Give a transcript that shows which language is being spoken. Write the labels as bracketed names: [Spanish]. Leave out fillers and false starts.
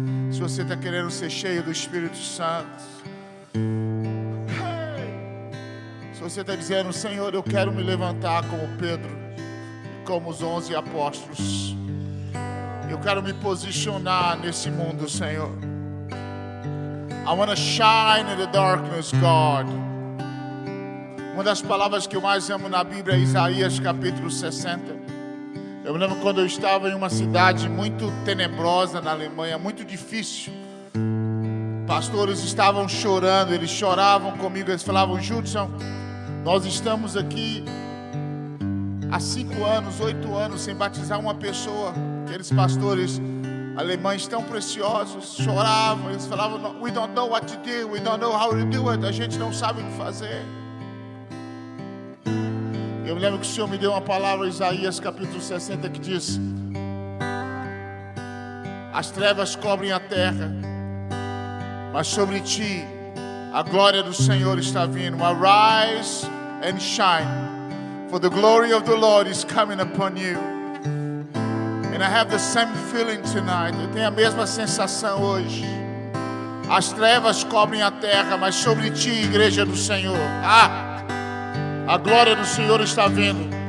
[Portuguese] Se você está querendo ser cheio do Espírito Santo, se você está dizendo, Senhor, eu quero me levantar como Pedro e como os 11 apóstolos, eu quero me posicionar nesse mundo, Senhor. [English] I want to shine in the darkness, God. [Portuguese] Uma das palavras que eu mais amo na Bíblia é Isaías capítulo 60. Eu me lembro quando eu estava em uma cidade muito tenebrosa na Alemanha, muito difícil. Pastores estavam chorando, eles choravam comigo, eles falavam, Judson, nós estamos aqui há 5 anos, 8 anos sem batizar uma pessoa. Aqueles pastores alemães tão preciosos choravam, eles falavam, [English] we don't know what to do, we don't know how to do it, [Portuguese] a gente não sabe o que fazer. Eu me lembro que o Senhor me deu uma palavra, Isaías capítulo 60, que diz, as trevas cobrem a terra, mas sobre ti a glória do Senhor está vindo. [English] Arise and shine, for the glory of the Lord is coming upon you. And I have the same feeling tonight. [Portuguese] Eu tenho a mesma sensação hoje. As trevas cobrem a terra, mas sobre ti, igreja do Senhor, a glória do Senhor está vindo.